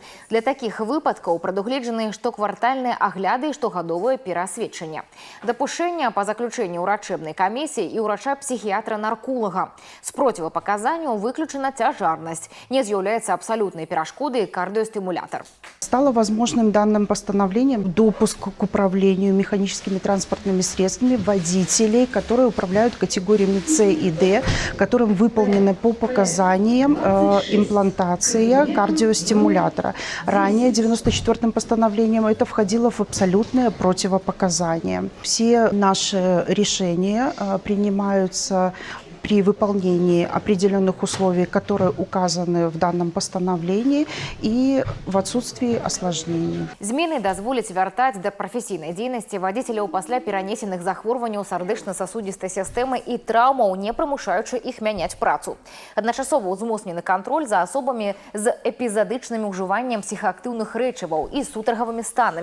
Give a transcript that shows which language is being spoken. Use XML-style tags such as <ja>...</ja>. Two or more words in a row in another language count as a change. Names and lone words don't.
<be>Для такіх выпадкаў прадугледжаны штоквартальныя агляды і штогадовае пераасведчанне. Дапушэнне па заключэнні урачэбнай камісіі і ўрача-псіхіятра-нарколага. З процівапаказанняў выключана цяжарнасць. Не з'яўляецца абсалютнай перашкодай кардыостымулятор.</be> <ru>Стало возможным данным постановлением допуск к управлению механическими транспортными средствами водителей, которые управляют категориями С и Д, которым выполнена по показаниям имплантация кардиостимулятора. Ранее 94-м постановлением это входило в абсолютное противопоказание. Все наши решения принимаются при выполнении определенных условий, которые указаны в данном постановлении, и в отсутствии осложнений.</ru> <be>Змены дазволяць вяртаць да прафесійнай дзейнасці вадзіцеляў пасля перанесеных захворванняў сардэчна-сасудзістай сістэмы і траўмаў, не прымушаючы іх мяняць працу. Адначасова ўзмоцнены кантроль за асобамі з эпізадычным ужываннем псіхаактыўных рэчываў і сутаргавымі станамі.</be>